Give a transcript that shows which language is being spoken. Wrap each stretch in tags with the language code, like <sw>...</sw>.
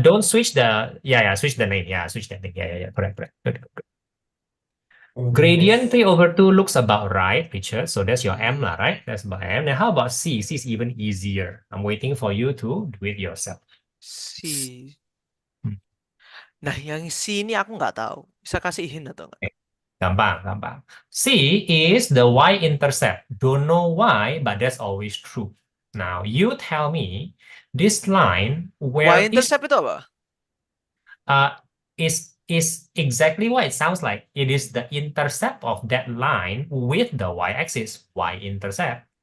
<en>Don't switch the switch the name. Yeah, switch that thing. Yeah. Correct. Good. Gradient 3 over 2 looks about right, Richard. So that's your M, lah, right? That's about M. Now, how about C? C is even easier. I'm waiting for you to do it yourself. C.</en> <id>Nah, yang C ini aku nggak tahu. Bisa kasih hint atau nggak? Gampang.</id> <en>C is the y-intercept. Don't know why, but that's always true. Now, you tell me this line where</en> <id>Y-intercept itu apa?</id> <en>Is exactly what it sounds like. It is the intercept of that line with the y-axis, y-intercept.</en>